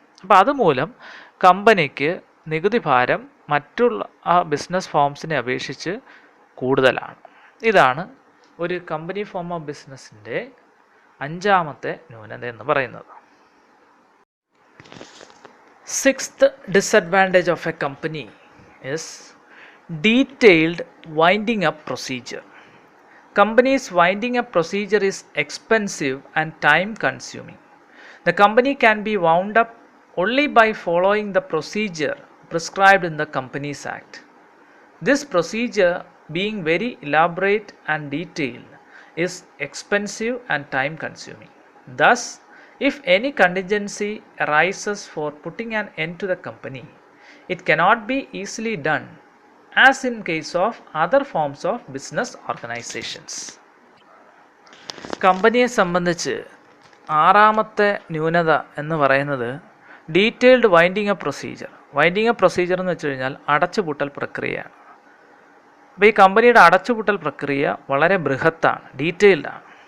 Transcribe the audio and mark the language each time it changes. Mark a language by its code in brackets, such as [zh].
[ml] അപ്പോൾ അതുമൂലം കമ്പനിക്ക് നികുതി ഭാരം മറ്റുള്ള ബിസിനസ് ഫോംസിനെ അപേക്ഷിച്ച് കൂടുതലാണ്. ഇതാണ് ഒരു കമ്പനി ഫോം ഓഫ് ബിസിനസ്സിൻ്റെ അഞ്ചാമത്തെ ന്യൂനത എന്ന് പറയുന്നത്. [en] Sixth disadvantage of a company is detailed winding up procedure. Company's winding up procedure is expensive and time consuming. The company can be wound up only by following the procedure prescribed in the Companies Act. This procedure, being very elaborate and detailed, is expensive and time consuming. Thus, if any contingency arises for putting an end to the company, it cannot be easily done, as in case of other forms of business organizations. [ml] കമ്പനിയെ സംബന്ധിച്ച് ആറാമത്തെ ന്യൂനത എന്ന് പറയുന്നത് detailed winding up procedure. Winding up procedure എന്ന് വെച്ച് കഴിഞ്ഞാൽ അടച്ചുപൂട്ടൽ പ്രക്രിയയാണ്. അപ്പോൾ ഈ കമ്പനിയുടെ അടച്ചുപൂട്ടൽ പ്രക്രിയ വളരെ ബൃഹത്താണ്, ഡീറ്റെയിൽഡാണ്.